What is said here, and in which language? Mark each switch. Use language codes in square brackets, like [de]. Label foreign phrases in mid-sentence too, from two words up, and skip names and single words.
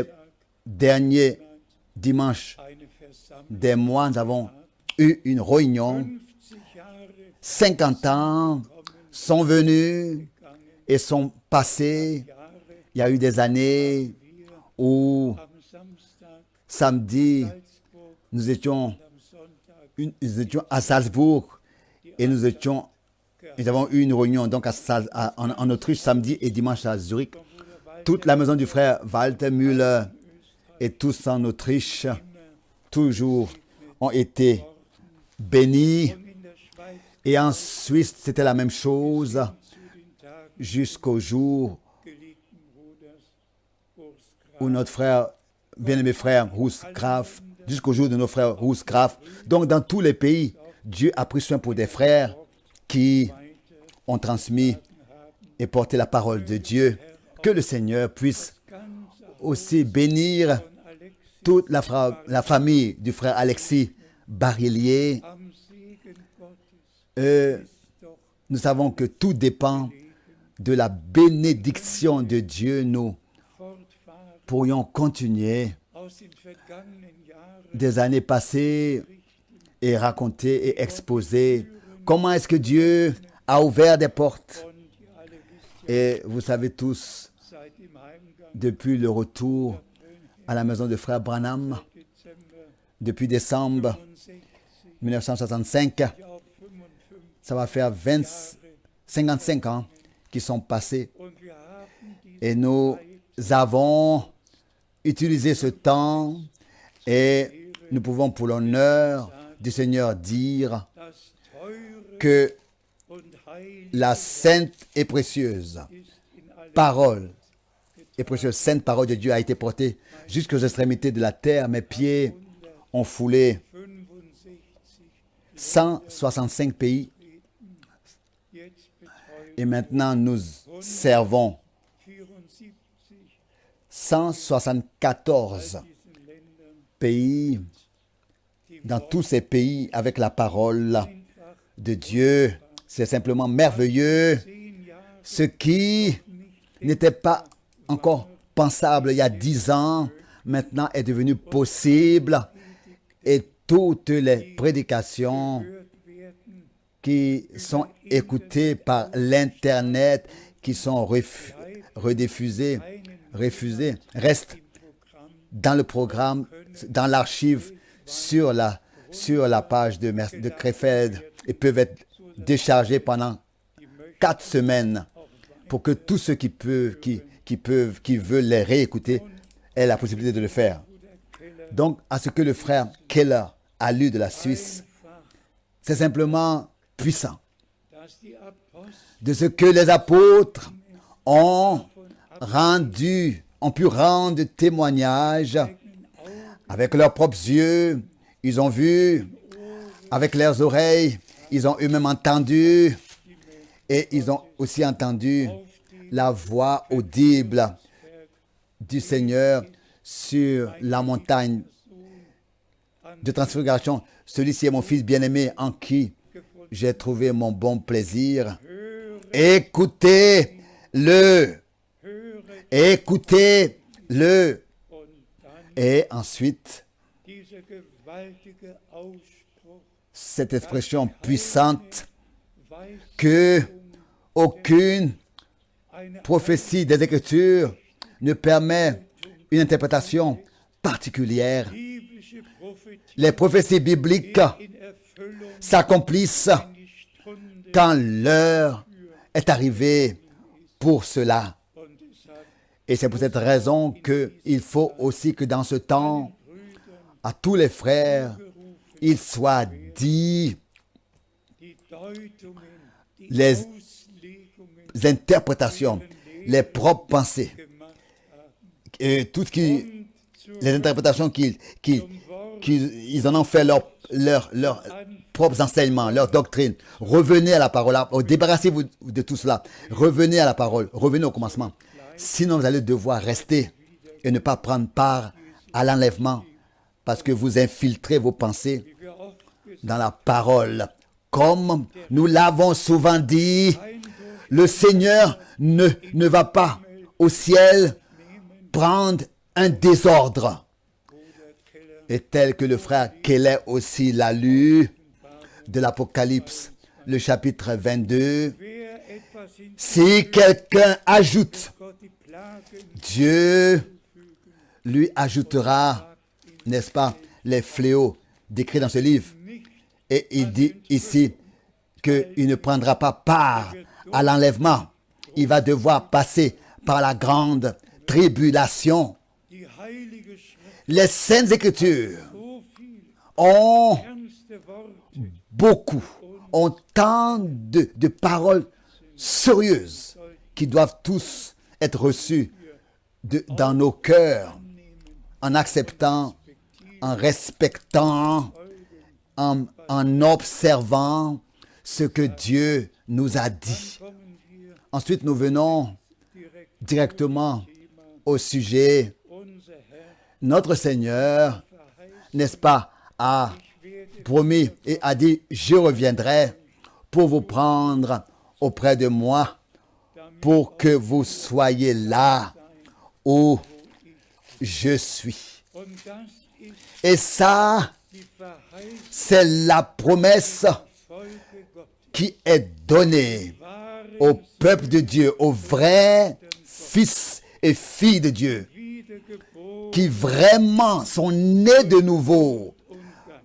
[de] Sonntag [fr] derniers dimanches [de] eine Versammlung. [fr] des mois, nous avons eu une réunion. [de] 50 Jahre [fr] 50 ans sont venus [de] gegangen, [fr] et sont passés. [de] Jahre [fr] Il y a eu des années [de] wir [fr] où [de] am Samstag [fr] samedi, Salzburg nous étions, [de] und am Sonntag [fr] nous étions à Salzbourg et nous avons eu une réunion donc en Autriche samedi et dimanche à Zurich. [de] von Bruder Walter [fr] Toute la maison du frère Walter Müller et tous en Autriche, toujours ont été bénis. [de] und in der Schweiz [fr] Et en Suisse, c'était la même chose. [de] zu den Tagen [fr] jusqu'au jour [de] geliebten Bruders Urs [fr] où notre frère, bien-aimé frère Urs Graf, jusqu'au jour de nos frères Urs Graf. Donc dans tous les pays, Dieu a pris soin pour des frères qui ont transmis et porté la parole de Dieu. Que le Seigneur puisse aussi bénir toute la famille du frère Alexis Barillier. [de] am Segen Gottes ist doch [fr] Nous savons que tout dépend de la bénédiction de Dieu. Nous [de] fortfahren [fr] pourrions continuer [de] aus den vergangenen Jahren [fr] des années passées et raconter et exposer comment est-ce que Dieu a ouvert des portes. [de] und ihr alle wisst [fr] Et vous savez tous, [de] ja, seit dem Heimgang [fr] depuis le retour à la maison de frère Branham, [de] Dezember [fr] depuis décembre 65 1965, [de] auf 55 [fr] ça va faire 55 ans qui sont passés. [de] und wir haben diese [fr] Et nous avons utilisé ce temps et nous pouvons pour l'honneur du Seigneur dire [de] das teure [fr] que [de] und heilige [fr] la sainte et précieuse [de] ist in alle [fr] parole et précieuse sainte parole de Dieu a été portée jusqu'aux extrémités de la terre. Mes pieds ont foulé 65 165 pays [de] jetzt betreuen [fr] et maintenant nous servons 74 174 [de] diesen Ländern [fr] pays, dans tous ces pays avec la parole de Dieu. C'est simplement merveilleux. [de] 10 Jahre [fr] Ce qui n'était pas encore pensable il y a 10 ans, maintenant est devenu possible. Et toutes les prédications [de] gehört werden, [fr] qui sont écoutées par l'Internet, qui sont rediffusées, refusées, restent [de] Programm [fr] dans le programme, dans l'archive, sur la page de Krefeld et peuvent être déchargés pendant 4 semaines pour que tous ceux qui veulent les réécouter aient la possibilité de le faire. Donc, à ce que le frère Keller a lu de la Suisse, c'est simplement puissant. [de] dass die Apostel [fr] De ce que les apôtres ont pu rendre témoignage avec leurs propres yeux, ils ont vu, avec leurs oreilles, ils ont eux-mêmes entendu, et ils ont aussi entendu la voix audible du Seigneur sur la montagne de transfiguration. Celui-ci est mon fils bien-aimé en qui j'ai trouvé mon bon plaisir. Écoutez-le. Écoutez-le. [de] und dann [fr] Et ensuite, [de] dieser gewaltige Ausspruch [fr] cette expression puissante [de] weiß [fr] que aucune [de] eine [fr] prophétie des Écritures ne permet une interprétation particulière. [de] biblische Prophetie [fr] Les prophéties bibliques [de] in Erfüllung [fr] s'accomplissent [de] die Stunde [fr] quand l'heure est arrivée pour cela. [de] und deshalb [fr] Et c'est pour cette raison qu'il faut aussi que dans ce temps, à tous les frères, il soit dit [de] die Deutungen, die [fr] les [de] Auslegungen [fr] interprétations, les propres pensées, [de] gemacht haben. [fr] et tout ce qui, [de] Und zur [fr] les interprétations qu'ils [de] Wort [fr] ils en ont fait leurs propres enseignements, leur doctrine. Revenez à la parole, débarrassez-vous de tout cela. Revenez à la parole, revenez au commencement. Sinon, vous allez devoir rester et ne pas prendre part à l'enlèvement parce que vous infiltrez vos pensées [de] wie wir oft gesagt [fr] dans la parole. Comme nous l'avons souvent dit, le Seigneur ne va pas au ciel prendre un désordre. Et tel que le frère Keller aussi l'a lu de l'Apocalypse, le chapitre 22, [de] wer etwas hinzufügt, [fr] si quelqu'un ajoute, [de] Gott die Plagen [fr] Dieu lui ajoutera, n'est-ce pas, les fléaux décrits dans ce livre. Et il dit ici qu'il ne prendra pas part à l'enlèvement. Il va devoir passer par la grande tribulation. [de] die heilige Schrift [fr] Les Saintes Écritures [de] so viel [fr] ont [de] ernste Worte [fr] beaucoup, ont tant de paroles sérieuses qui doivent tous être reçus dans nos cœurs, en acceptant, en respectant, en observant ce que Dieu nous a dit. [de] kommen wir [fr] Ensuite, nous venons [de] direkt [fr] directement au sujet. [de] unser Herr [fr] Notre Seigneur, [de] verheißt, [fr] n'est-ce pas, a [de] ich werde [fr] promis et a dit, je reviendrai pour vous prendre auprès de moi, pour que vous soyez là où je suis. [de] und das ist [fr] Et ça, [de] die Verheißung [fr] c'est la promesse [de] Volke Gottes. [fr] qui est donnée au peuple de Dieu, aux vrais fils et filles de Dieu, [de] Wiedergeboren [fr] qui vraiment sont nés de nouveau [de] und ganz.